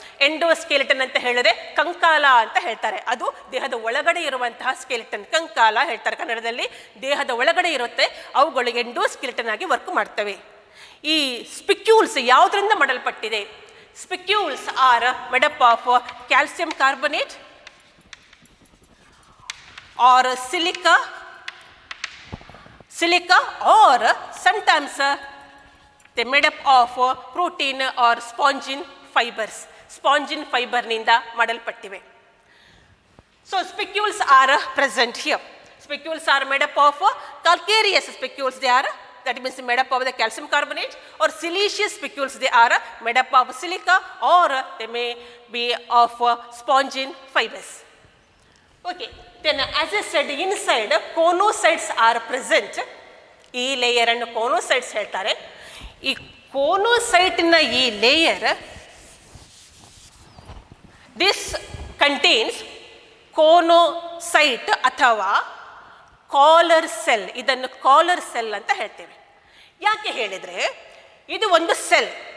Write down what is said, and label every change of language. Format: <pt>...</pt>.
<kn>Endoskeleton ಅಂತ ಹೇಳಿದ್ರೆ ಕಂಕಾಲ ಅಂತ ಹೇಳ್ತಾರೆ. ಅದು ದೇಹದ ಒಳಗಡೆ ಇರುವಂತಹ ಸ್ಕೆಲಿಟನ್, ಕಂಕಾಲ ಹೇಳ್ತಾರೆ ಕನ್ನಡದಲ್ಲಿ. ದೇಹದ ಒಳಗಡೆ ಇರುತ್ತೆ, ಅವುಗಳು ಎಂಡೋಸ್ಕೆಲಿಟನ್ ಆಗಿ ವರ್ಕ್ ಮಾಡ್ತವೆ. ಈ ಸ್ಪಿಕ್ಯೂಲ್ಸ್ ಯಾವುದರಿಂದ ಮಾಡಲ್ಪಟ್ಟಿದೆ?</kn> <en>Spicules are made up of calcium carbonate or silica or sometimes they made up of protein or spongin fibers.</en> <kn>Spongin fiber ನಿಂದ ಮಾಡಲ್ಪಟ್ಟಿವೆ.</kn> <en>So spicules are present here. Spicules are made up of calcareous spicules. They are, that means made up of the calcium carbonate, or siliceous spicules. They are made up of silica or they may be of spongin fibers. Okay. Then as I said, inside conocytes are present.</en> <kn>ಈ layer ಅನ್ನು ಕೋನೋಸೈಟ್ಸ್ ಹೇಳ್ತಾರೆ. ಈ ಕೋನೋಸೈಟ್ನ ಈ layer this contains ಕೋನೋಸೈಟ್ ಅಥವಾ collar cell. ಇದನ್ನು collar cell ಅಂತ ಹೇಳ್ತೇವೆ. ಯಾಕೆ ಹೇಳಿದರೆ ಇದು ಒಂದು ಸೆಲ್.</kn>